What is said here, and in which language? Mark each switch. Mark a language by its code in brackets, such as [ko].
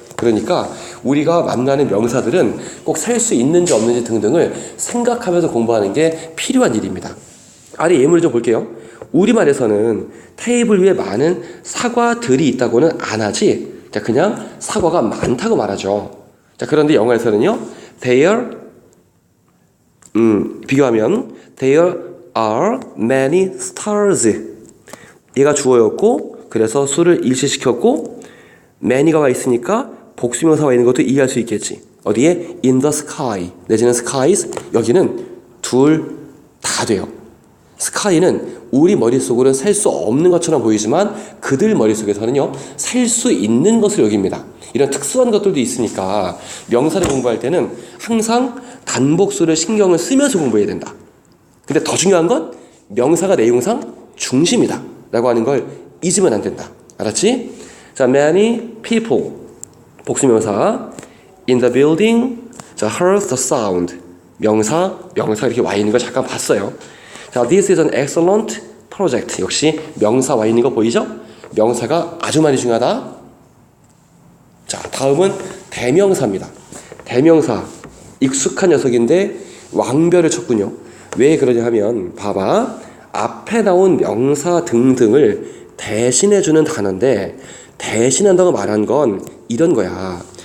[ko] 그러니까 우리가 만나는 명사들은 꼭 살 수 있는지 없는지 등등을 생각하면서 공부하는 게 필요한 일입니다. 아래 예문을 좀 볼게요. 우리말에서는 테이블 위에 많은 사과들이 있다고는 안 하지. 자, 그냥 사과가 많다고 말하죠. 자, 그런데 영어에서는요. [en] There [ko] 비교하면 [en] There are many stars. [ko] 얘가 주어였고 그래서 수를 일시시켰고 many가 와 있으니까 복수명사 와 있는 것도 이해할 수 있겠지. 어디에? [en] in the sky [ko] 내지는 [en] skies. [ko] 여기는 둘 다 돼요. sky는 우리 머릿속으로는 셀 수 없는 것처럼 보이지만 그들 머릿속에서는요 셀 수 있는 것을 여깁니다. 이런 특수한 것들도 있으니까 명사를 공부할 때는 항상 단복수를 신경을 쓰면서 공부해야 된다. 근데 더 중요한 건 명사가 내용상 중심이다 라고 하는 걸 잊으면 안 된다. 알았지? [en] 자, many people [ko] 복수명사 [en] in the building. [ko] 자, [en] heard the sound [ko] 명사가 이렇게 와 있는 걸 잠깐 봤어요. [en] 자, this is an excellent project. [ko] 역시 명사 와 있는 거 보이죠? 명사가 아주 많이 중요하다. 자, 다음은 대명사입니다. 대명사 익숙한 녀석인데 왕별을 쳤군요. 왜 그러냐 하면 봐봐. 앞에 나온 명사 등등을 대신해주는 단어인데 대신한다고 말한 건 이런 거야.